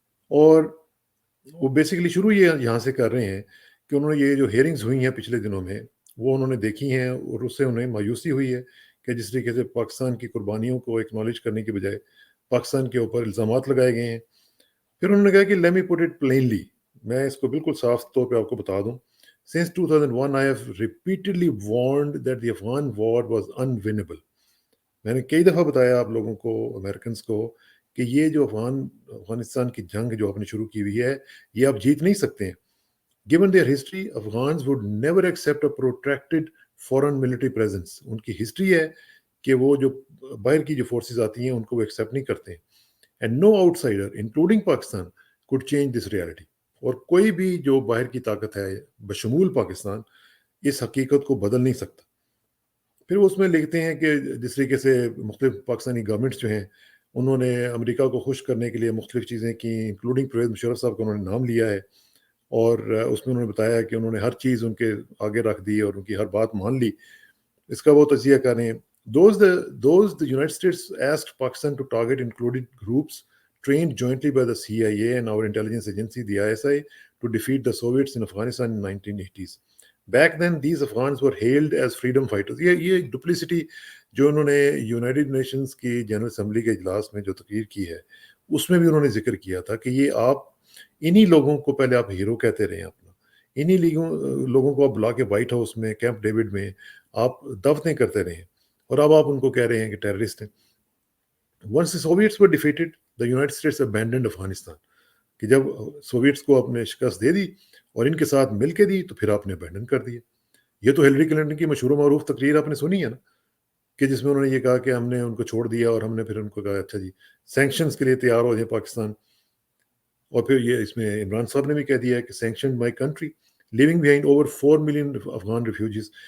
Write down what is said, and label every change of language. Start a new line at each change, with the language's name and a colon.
Urdu: اور وہ بیسیکلی شروع یہ یہاں سے کر رہے ہیں کہ انہوں نے یہ جو ہیئرنگز ہوئی ہیں پچھلے دنوں میں، وہ انہوں نے دیکھی ہیں اور اس سے انہیں مایوسی ہوئی ہے کہ جس طریقے سے پاکستان کی قربانیوں کو ایکنالج کرنے کے بجائے پاکستان کے اوپر الزامات لگائے گئے ہیں. پھر انہوں نے کہا کہ
English: let me put it plainly,
Urdu: میں اس کو بالکل صاف طور پہ آپ کو بتا دوں.
English: Since 2001 I have repeatedly warned that the Afghan war was unwinnable.
Urdu: میں نے کئی دفعہ بتایا آپ لوگوں کو، امریکنز کو، کہ یہ جو افغانستان کی جنگ جو آپ نے شروع کی ہوئی ہے، یہ آپ جیت نہیں سکتے ہیں.
English: Given their history, Afghans would never accept a protracted foreign military presence.
Urdu: ان کی ہسٹری ہے کہ وہ جو باہر کی جو فورسز آتی ہیں ان کو وہ ایکسیپٹ نہیں کرتے ہیں.
English: And no outsider, including Pakistan, could change this reality.
Urdu: اور کوئی بھی جو باہر کی طاقت ہے بشمول پاکستان اس حقیقت کو بدل نہیں سکتا. پھر اس میں لکھتے ہیں کہ جس طریقے سے مختلف پاکستانی گورنمنٹس جو ہیں انہوں نے امریکہ کو خوش کرنے کے لیے مختلف چیزیں کی، انکلوڈنگ پرویز مشرف صاحب کا انہوں نے نام لیا ہے، اور اس میں انہوں نے بتایا کہ انہوں نے ہر چیز ان کے آگے رکھ دی اور ان کی ہر بات مان لی. اس کا وہ تجزیہ کر رہے ہیں.
English: Those the United States asked Pakistan to target included groups trained jointly by the CIA and our intelligence agency, the ISI, to defeat the Soviets in Afghanistan in 1980s. Back then, these Afghans were hailed as freedom fighters.
Urdu: یہ ڈپلیسٹی جو انہوں نے United nations کی general assembly کے اجلاس میں جو تقریر کی ہے، اس میں بھی انہوں نے ذکر کیا تھا کہ یہ آپ انہی لوگوں کو پہلے آپ ہیرو کہتے رہے ہیں اپنا، انہی لوگوں کو آپ بلا کے وائٹ ہاؤس میں، کیمپ ڈیوڈ میں آپ دعوتیں کرتے رہے ہیں، اور اب آپ ان کو کہہ رہے ہیں کہ ٹیررسٹ ہیں.
English: Once the Soviets were defeated, the United States abandoned Afghanistan.
Urdu: کہ جب سوویٹس کو آپ نے شکست دے دی اور ان کے ساتھ مل کے دی تو پھر آپ نے ابینڈن کر دیا. یہ تو ہلری کلنٹن کی مشہور و معروف تقریر آپ نے سنی ہے نا، کہ جس میں انہوں نے یہ کہا کہ ہم نے ان کو چھوڑ دیا اور ہم نے پھر ان کو کہا اچھا جی سینکشنز کے لیے تیار ہو جائے پاکستان. اور پھر یہ اس میں عمران صاحب نے بھی کہہ دیا ہے کہ
English: Sanction my country leaving behind over 4 million Afghan refugees.